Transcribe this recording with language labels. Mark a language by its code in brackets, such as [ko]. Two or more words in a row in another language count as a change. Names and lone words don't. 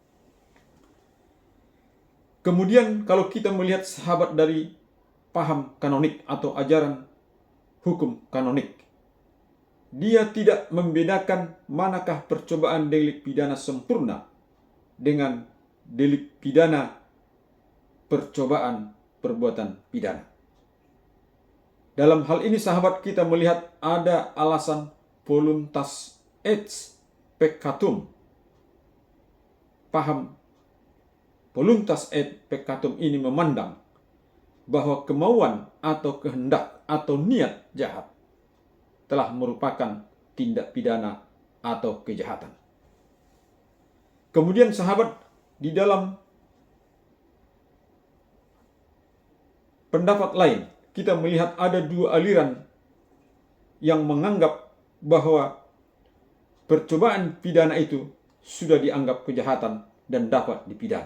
[id] Kemudian kalau kita melihat sahabat dari paham kanonik atau ajaran hukum kanonik, dia tidak membedakan manakah percobaan delik pidana sempurna dengan delik pidana percobaan perbuatan pidana. Dalam hal ini sahabat, kita melihat ada alasan [la] voluntas et peccatum. [id] Paham [la] voluntas et peccatum [id] ini memandang bahwa kemauan atau kehendak atau niat jahat telah merupakan tindak pidana atau kejahatan. Kemudian sahabat, di dalam pendapat lain, kita melihat ada dua aliran yang menganggap bahwa percobaan pidana itu sudah dianggap kejahatan dan dapat dipidana.